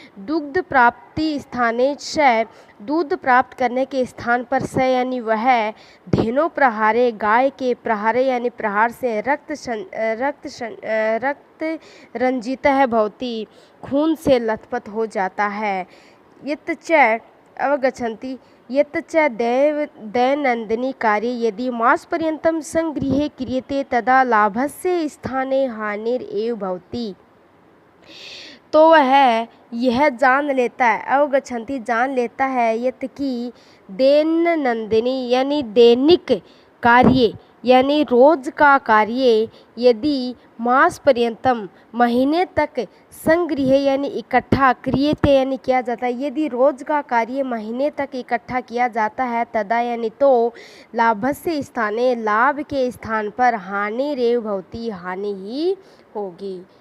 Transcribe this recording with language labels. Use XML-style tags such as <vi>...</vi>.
<hi>दुग्ध प्राप्ति स्थाने से, दूध प्राप्त करने के स्थान पर से यानी वह धेनो प्रहारे गाय के प्रहारे यानी प्रहार से रक्त रंजित है भवती खून से लथपथ हो जाता है।</hi> <sa>यत् च अवगच्छन्ति यत् च दैनन्दिनी कार्ये यदि मासपर्यन्तं संगृहे क्रियते तदा लाभस्य स्थाने हानिर एव भवति।</sa> <hi>तो वह यह जान लेता है, अवगच्छन्ति जान लेता है, यत् की दैनन्दिनी यानी दैनिक कार्य यानी रोज का कार्य यदि मास पर्यंतम महीने तक संग्रह यानी इकट्ठा क्रियते यानी किया जाता है, यदि रोज का कार्य महीने तक इकट्ठा किया जाता है, तदा यानी तो</hi> <sa>लाभस्य स्थाने</sa> <hi>लाभ के स्थान पर</hi> <sa>हानि रेव भवती</sa> <hi>हानि ही होगी।</hi>